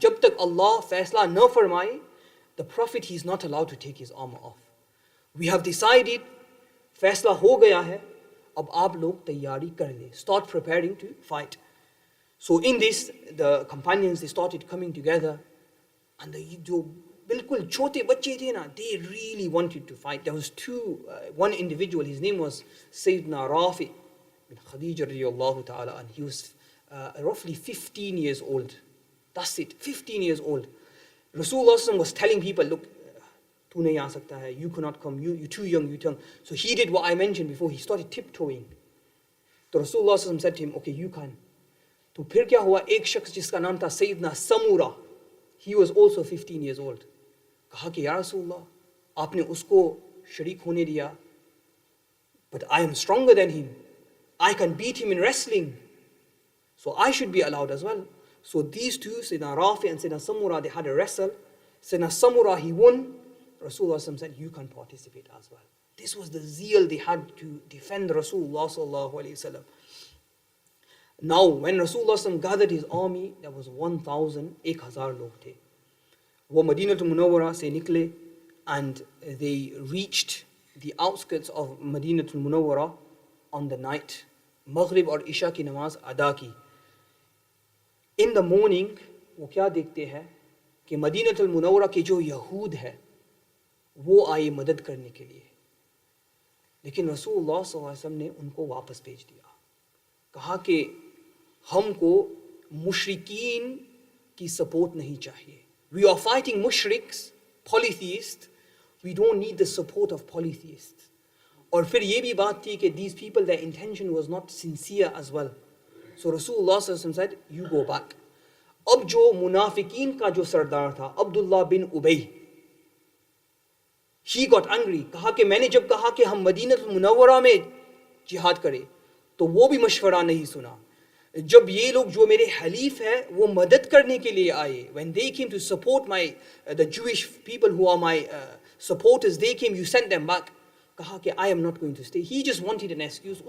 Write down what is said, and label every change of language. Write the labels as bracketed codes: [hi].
[hi] जब तक Allah फैसला न फरमाए, [en] the prophet, he is not allowed to take his armor off. We have decided, [hi] फैसला हो गया है, अब आप लोग तैयारी कर ले. [en] Start preparing to fight. So in this, the companions, they started coming together, and [hi] जो बिल्कुल छोटे बच्चे थे ना, [en] they really wanted to fight. There was one individual, his name was Sayyidina Rafi bin Khadija radiyallahu ta'ala, and he was roughly 15 years old. That's it, 15 years old. Rasulullah was telling people, look, [hi] tu nahi aa sakta hai, [en] you cannot come, you're too young, you're too young. So he did what I mentioned before, he started tiptoeing. So Rasulullah said to him, okay, you can. [hi] तो फिर क्या हुआ, एक शख्स जिसका नाम था सैयदना समूरा, [en] he was also 15 years old. [hi] कहा कि या रसूलल्लाह, आपने उसको शरीक होने दिया, [en] but I am stronger than him. I can beat him in wrestling. So I should be allowed as well. So these two, Sayyidina Rafi and Sayyidina Samura, they had a wrestle. Sayyidina Samura, he won. Rasulullah said, you can participate as well. This was the zeal they had to defend Rasulullah sallallahu alayhi wasallam. Now, when Rasulullah gathered his army, there was 1,000 [hi] log the. वो Madinatul Munawwara से निकले, [en] and they reached the outskirts of Madinatul Munawwara on the night. [hi] Maghrib और Isha की नमाज अदा की. [en] In the morning, [hi] वो क्या देखते हैं कि मदीनतुल मुनव्वरा के जो यहूद है वो आए मदद करने के लिए, लेकिन रसूलुल्लाह सल्लल्लाहु अलैहि वसल्लम ने उनको वापस भेज दिया. कहा कि हमको मुशरिकीन की सपोर्ट नहीं चाहिए. [en] We are fighting mushriks, polytheists. We don't need the support of polytheists. [hi] और फिर ये भी बात थी कि [en] these people, their intention was not sincere as well. So Rasulullah sallallahu alaihi wasallam said, you go back. [hi] अब जो मुनाफिकीन का जो सरदार था अब्दुल्ला बिन उबई, [en] he got angry. [hi] कहा कि मैंने जब कहा कि हम मदीनतुल मुनव्वरा में जिहाद करें तो वो भी मशवरा नहीं सुना. जब ये लोग जो मेरे हलीफ है वो मदद करने के लिए आए, [en] when they came to support my the Jewish people who are my supporters, they came, you sent them back. [hi] कहा कि [en] I am not going to stay. He just wanted an excuse.